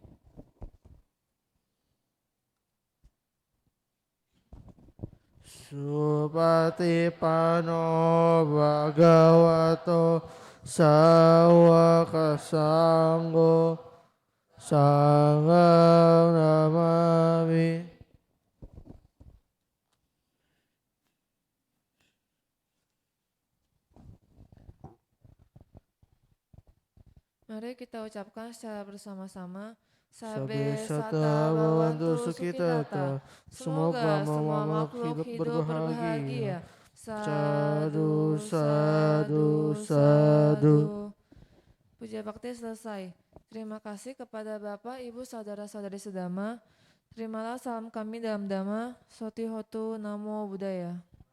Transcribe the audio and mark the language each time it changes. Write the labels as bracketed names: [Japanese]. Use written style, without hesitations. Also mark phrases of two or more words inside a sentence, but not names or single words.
[Pali] Supatipano bhagavato sawaka sanggo sanghang namami. [Indonesian] Mari kita ucapkan secara bersama-sama. [Pali] Sabe sata bawantu sukitata. [Indonesian] Semoga semua makhluk hidup berbahagia. [Pali] Sadu, sadu, sadu. [Indonesian] Puja bakti selesai. Terima kasih kepada Bapak, Ibu, Saudara-saudari sedama. Terimalah salam kami dalam Dhamma. [Pali] Soti Hotu Namo Buddhaya.